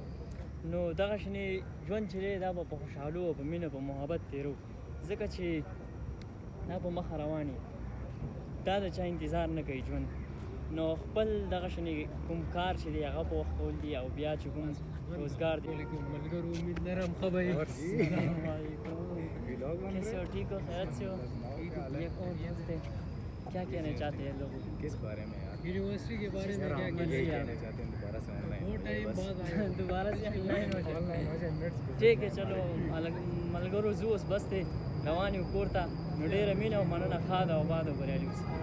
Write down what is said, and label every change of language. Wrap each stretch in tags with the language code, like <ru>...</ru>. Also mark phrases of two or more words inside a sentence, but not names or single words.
<ps>نو دغه شانې ژوند چې دی دا به په خوشحالو او په مینه په محبت تېرو، ځکه چې دا په مخه روان یي، دا د چا انتظار نه کوي ژوند. نو خپل دغه شانې کوم کار چې دی هغه په وخت کول دي او بیا چې کوم روزګار دی. ملګرو امید لرم ښه به یې.</ps> <ar>السلام علیکم،</ar> <hi>कैसे हो? ठीक हो? खैरियत से हो? ये कौन दोस्त है? क्या कहना चाहते हैं लोग किस बारे में यार? यूनिवर्सिटी के बारे में क्या यही कहना चाहते हैं दोबारा से ऑनलाइन वो टाइम बाद आया. दोबारा से ऑनलाइन हो जाए. ठीक है चलो</hi> <ps>ملګرو زه اوس بس دی روان یو کور ته. نو ډېره مینه او مننه ښه ده او باد او بریالي اوسئ.</ps>